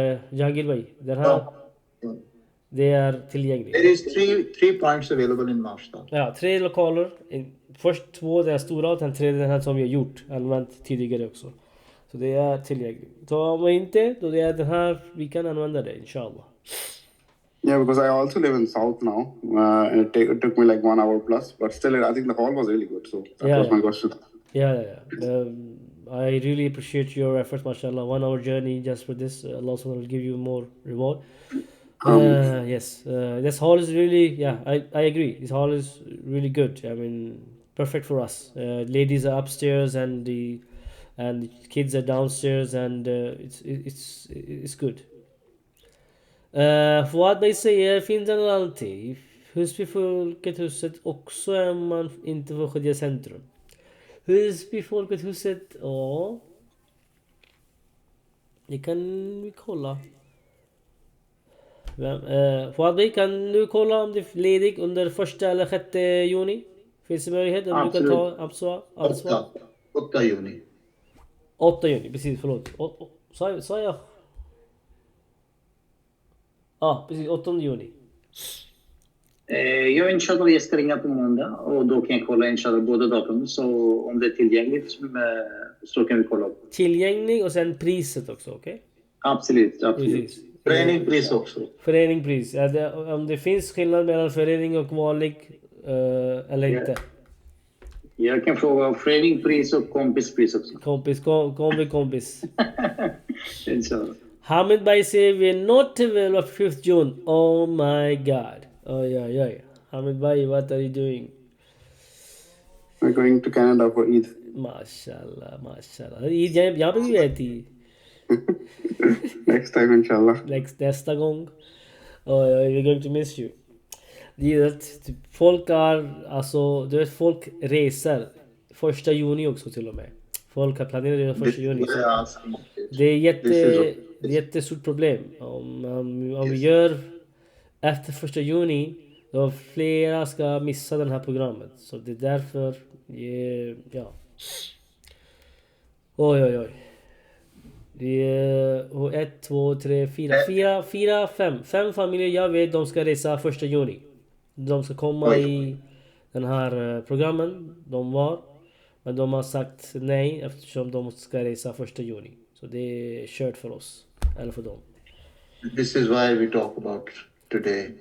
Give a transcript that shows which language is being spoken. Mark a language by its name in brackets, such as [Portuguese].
[Swedish] Jahangir bhai, det är tillgängligt. [English] There is three points available in Märsta. [Swedish] Ja, 3 lokaler. Först 2 den stora och den 3 den här som vi har använt tidigare också. Så det är tillgängligt. Så om inte, då det är den här vi kan använda det, inshallah. [English] Yeah, because I also live in South now, and it took me like 1 hour plus, but still, I think the hall was really good. So that was my question. Yeah. I really appreciate your efforts, mashallah. 1 hour journey just for this. Allah subhanahu will give you more reward. Yes, this hall is really, I agree. This hall is really good. I mean, perfect for us. Ladies are upstairs and the kids are downstairs, and it's good. [Swedish] Fuad Bey säger, finns det någon alternativ? Husbyfolket-huset också är man inte får skilja centrum. Husbyfolket-huset, ja. Det kan vi kolla. Fuad Bey, kan du kolla om det är ledigt under 1 eller 6 juni? Finns det möjlighet om du kan ta ansvar? 8 juni. 8 juni, precis, förlåt. Sa jag? Ja, precis, 8 juni. Jag inshallah jag ska ringa på måndag och då kan jag kolla inshallah båda datum, så om det är tillgängligt så kan vi kolla. Tillgänglig och sen priset också, okej? Absolut. Precis. Föreningpris också. Föreningpris. Om det finns skillnad mellan förening och vanlig eller inte. Jag kan fråga föreningpris och kompispris också. Kompis. Inshallah. [English] Hamid Bhai say we're not available of 5th June. Oh my God. Oh yeah. Hamid Bhai, what are you doing? We're going to Canada for Eid. Mashallah. [Hindi] Eid यहाँ पे भी रहती है. [English] Next time, inshallah. [Swedish] Nästa gång. [English] We're going to miss you. [Swedish] Det är att folk folk reser 1 juni också till och med. Folk har planerat redan 1 juni. Det är jättestort problem. Om vi gör efter 1 juni, då flera ska missa den här programmet. Så det är därför, ja. Oj. Det är 1, 2, 3, 4, 5 familjer jag vet, de ska resa 1 juni. De ska komma i den här programmen men de har sagt nej eftersom de ska resa 1 juni. Så det är kört för oss, eller för dem. [English] This is why we talk about today.